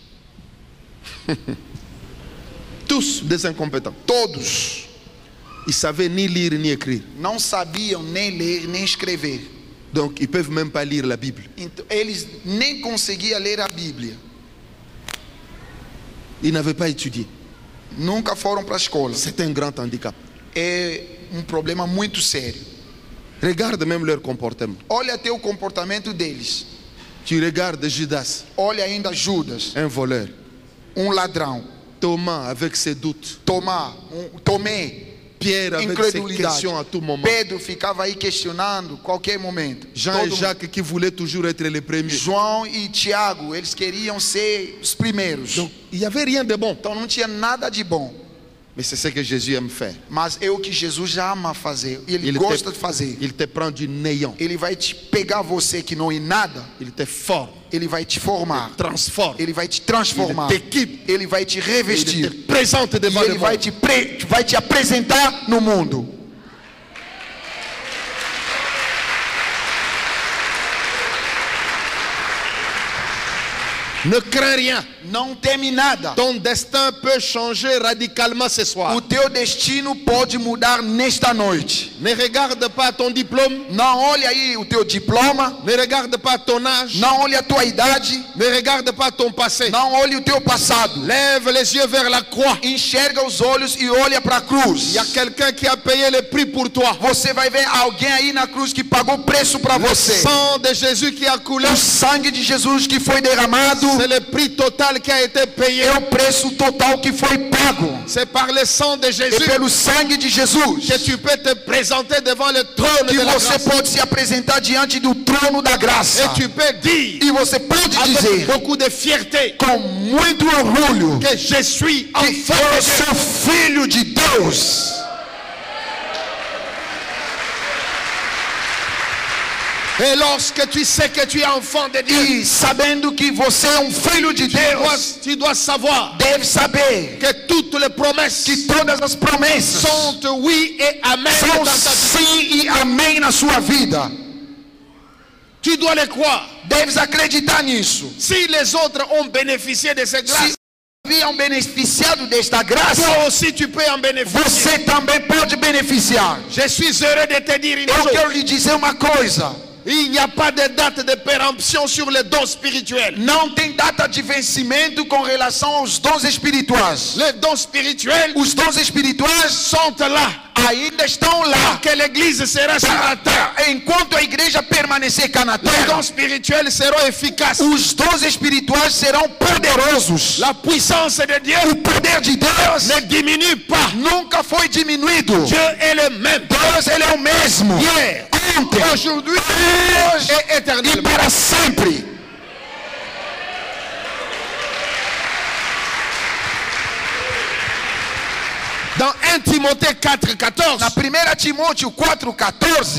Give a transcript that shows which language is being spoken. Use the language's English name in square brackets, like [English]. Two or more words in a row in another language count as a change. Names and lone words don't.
[French] Tous des incompétents. [Portuguese] Todos [French] Ils savaient ni lire ni écrire. [Portuguese] não sabiam nem ler nem escrever. [French] Donc ils ne peuvent même pas lire la Bible. [Portuguese] Então, eles nem conseguiam ler a Bíblia. [French] Ils n'avaient pas étudié. [Portuguese] nunca foram para a escola. [French] C'est un grand handicap. [Portuguese] É problema muito sério. [French] Regarde même leur comportement. [Portuguese] Olha até o comportamento deles. [French] Tu regardes Judas, [Portuguese] Olha ainda Judas, [French] un voleur. [Portuguese] ladrão. [French] Thomas avec ses doutes. [Portuguese] Tomé, [French] Pierre avec ses questions à tout moment. [Portuguese] Pedro ficava aí questionando qualquer momento. [French] Jean et Jacques qui voulaient toujours être les premiers. [Portuguese] João e Tiago, eles queriam ser os primeiros. [French] Donc il n'y avait rien de bon. [Portuguese] Então não tinha nada de bom. [French] Mais c'est ce que Jésus aime faire. [Portuguese] Mas é o que Jesus ama fazer. Ele gosta de fazer. [French] Il te prend du néant. [Portuguese] Ele vai te pegar você que não é nada. [French] Il te forme. [Portuguese] Ele vai te formar. [French] Il te transforme. [Portuguese] Ele vai te transformar. [French] Il t'équipe. [Portuguese] Ele vai te revestir. [French] Il te présente devant [Portuguese] E [French] le [Portuguese] ele [French] monde. [Portuguese] vai te apresentar no mundo. [French] Ne crains rien. [Portuguese] Não teme nada. [French] Ton destin peut changer radicalement ce soir. [Portuguese] O teu destino pode mudar nesta noite. [French] Ne regarde pas ton diplôme. [Portuguese] Não olhe aí o teu diploma. [French] Ne regarde pas ton âge. [Portuguese] Não olhe a tua idade. [French] Ne regarde pas ton passé. [Portuguese] Não olhe o teu passado. [French] Lève les yeux vers la croix. [Portuguese] Enxerga os olhos e olha para a cruz. [French] Il y a quelqu'un qui a payé le prix pour toi. [Portuguese] Você vai ver alguém aí na cruz que pagou preço para [French] Le [Portuguese] você. [French] sang de Jésus qui a coulé. [Portuguese] O sangue de Jesus que foi derramado [French] C'est le prix total qui a été payé. [Portuguese] é o preço total que foi pago. [French] C'est par le sang de [Portuguese] É [French] Jésus [Portuguese] pelo sangue de Jesus [French] que tu peux te présenter devant le trône [Portuguese] que [French] de la [Portuguese] você [French] grâce. [Portuguese] pode se apresentar diante do trono da graça. [French] Et tu peux dire [Portuguese] E você pode [French] avec [Portuguese] dizer [French] beaucoup de fierté [Portuguese] com muito orgulho [French] que je suis [Portuguese] que [French] enfant [Portuguese] eu [French] de Dieu. [Portuguese] sou filho de Deus. [French] Et lorsque tu sais que tu es enfant de Dieu, [Portuguese] E sabendo que você é filho de Deus, [French] tu dois savoir [Portuguese] deve saber [French] que toutes les promesses [Portuguese] que todas as promessas [French] sont oui et amen [Portuguese] são [French] dans ta vie. [Portuguese] sim e amém na sua vida. [French] Tu dois les croire. [Portuguese] Deves acreditar nisso. [French] Si les autres ont bénéficié de ces grâces, [Portuguese] Se haviam beneficiado desta graça, [French] toi aussi tu peux en bénéficier. [Portuguese] você também pode beneficiar. [French] Je suis heureux de te dire une [Portuguese] Eu [French] chose. [Portuguese] quero lhe dizer uma coisa. [French] Il n'y a pas de date de péremption sur les dons spirituels. [Portuguese] Não tem data de vencimento com relação aos dons espirituais. [French] Les dons spirituels [Portuguese] Os dons espirituais [French] sont là. [Portuguese] ainda estão lá. [French] Que l'église sera sur la terre. [Portuguese] Enquanto a igreja permanecer cá na [French] Les [Portuguese] terra, [French] dons spirituels seront efficaces. [Portuguese] os dons espirituais serão poderosos. [French] La puissance de Dieu [Portuguese] O poder de Deus [French] ne diminue pas. [Portuguese] nunca foi diminuído. [French] Dieu est le même. [Portuguese] Deus, ele é o mesmo. [French] Hier, [Portuguese] Ontem, [French] aujourd'hui [Portuguese] hoje [French] et [Portuguese] e [French] éternellement. [Portuguese] para sempre. [French] Dans 1 Timothée 4,14, [Portuguese] Na 1 Timóteo 4,14,